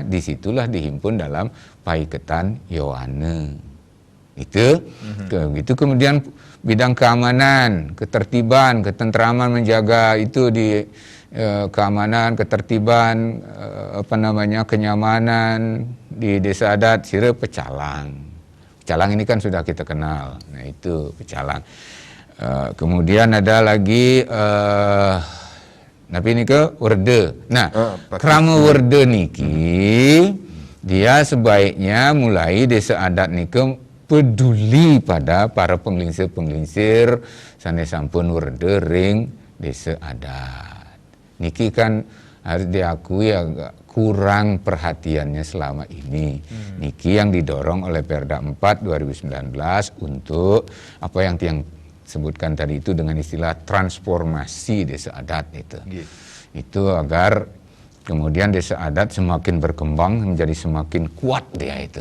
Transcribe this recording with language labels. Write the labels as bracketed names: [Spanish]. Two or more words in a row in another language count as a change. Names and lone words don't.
[Indonesian] Disitulah dihimpun dalam Paiketan Yohane. Itu, gitu. Kemudian bidang keamanan, ketertiban, ketentraman, menjaga itu di keamanan, ketertiban, kenyamanan di desa adat Sire Pecalang. Pecalang ini kan sudah kita kenal. Nah itu Pecalang. Kemudian ada lagi tapi ini ke Werde. Nah, krama Werde niki dia sebaiknya mulai desa adat niki peduli pada para penglingsir-penglingsir [Balinese] sanes sampun Werde ring desa adat. [Indonesian] Niki kan harus diakui agak kurang perhatiannya selama ini. Niki yang didorong oleh Perda 4 2019 untuk apa yang sebutkan tadi itu dengan istilah transformasi desa adat itu. Itu agar kemudian desa adat semakin berkembang menjadi semakin kuat dia itu.